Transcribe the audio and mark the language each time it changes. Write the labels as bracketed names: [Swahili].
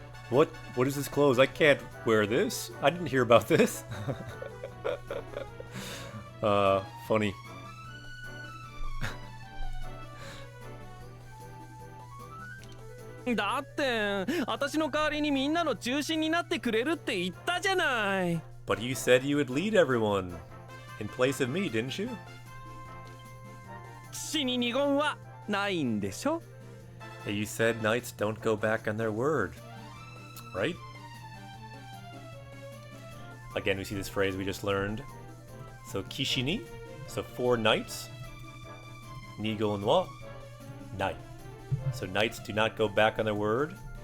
[English] What is this clothes? I can't wear this. I didn't hear about this. Funny. [Japanese] だって私の代わりにみんなの中心になってくれるって言ったじゃない。 [English] But you said you would lead everyone in place of me, didn't you? [Japanese] 死に二言はないんでしょ。 [English] You said knights don't go back on their word, right? Again, we see this phrase we just learned. So kishini, so 4 knights. Nigon wa knight. So knights do not go back on their word.